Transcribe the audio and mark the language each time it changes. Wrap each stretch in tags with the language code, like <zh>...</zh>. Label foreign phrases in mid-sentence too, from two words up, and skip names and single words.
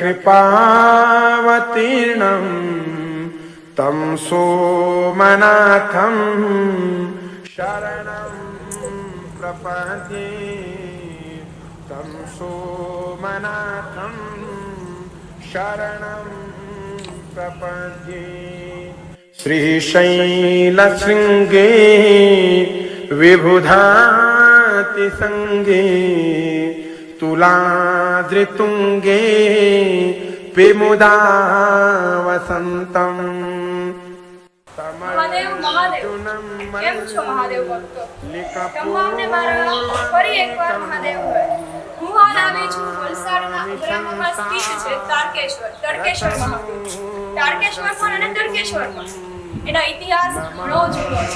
<sa>कृपावतीर्णं तं सोमनाथं शरणं प्रपद्ये तं सोमनाथं शरणं प्रपद्ये। श्रीशैलशृङ्गे विबुधातिसङ्गे तुलाद्रितुङ्गे विमुदा वसन्तम्।</sa> <gu>મહાદેવ મહાદેવ કેમ છો મહાદેવ ભક્તો? તમામને મારા ફરી એકવાર મહાદેવ હોય. હું હાલ આવી છું વલસાડના ઉમરામાં સ્થિત છે તડકેશ્વર મહાદેવ. તારકેશ્વર પણ અને તડકેશ્વર પણ એનો ઇતિહાસ ઘણો જૂનો છે.</gu>